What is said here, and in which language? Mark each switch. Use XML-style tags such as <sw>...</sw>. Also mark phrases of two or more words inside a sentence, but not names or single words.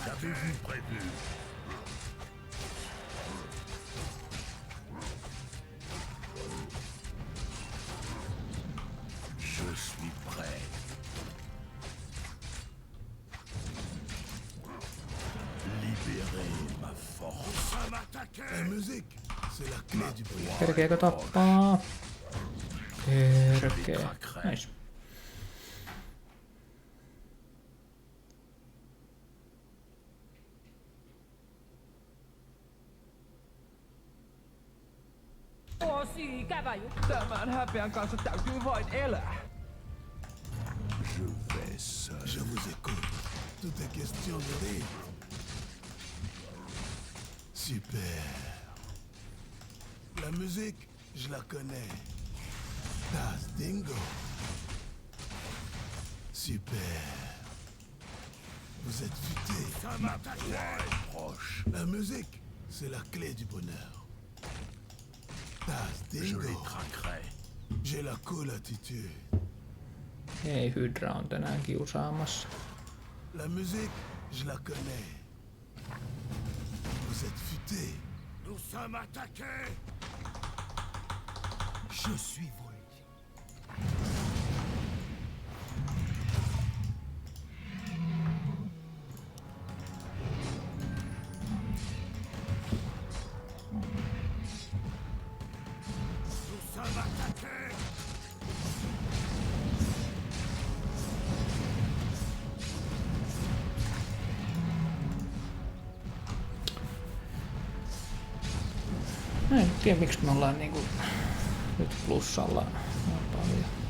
<fr>Qu'avez-vous prévu? Je suis prêt. Libérez ma force. La musique, c'est la clé du pouvoir.</fr> <fi>Kerkeekö tappaa? Kerkee. Nice. Tosi käväjä. Tämän häpeän kanssa täytyy vain elää.</fi> <fr>Je vais seul. Je vous écoute. Tout est question de rire. Super. La musique, je la connais. Das Dingo. Super. Vous êtes futé. Ma proie est proche. La musique, c'est la clé du bonheur. Das Dingo. Je les traquerai. J'ai la cool attitude.</fr> <fi>Ei, Hydra on tänään kiusaamassa.</fi> <fr>La musique, je la connais. Vous êtes futé. Nous sommes attaqués. Je suis volé. Nous sommes attaqués.</fr> <fi>Mä en tiedä miksi me ollaan niinku nyt plussalla paljon.</fi>